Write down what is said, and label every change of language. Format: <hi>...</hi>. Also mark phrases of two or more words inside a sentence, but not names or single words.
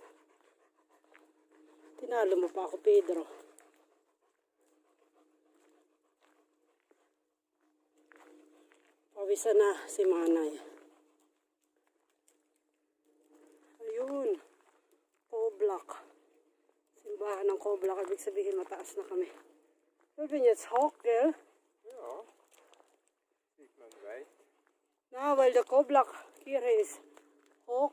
<tl>Tinalo mo pa ako, Pedro. Pawisan na si Manay. Ayun. Coblak. Simbahan ng Coblak. Ibig sabihin mataas na kami.</tl> <de>Wir bin jetzt hoch, gell? Ja, sieht man weit. Na, weil der Coblak hier ist hoch.</de>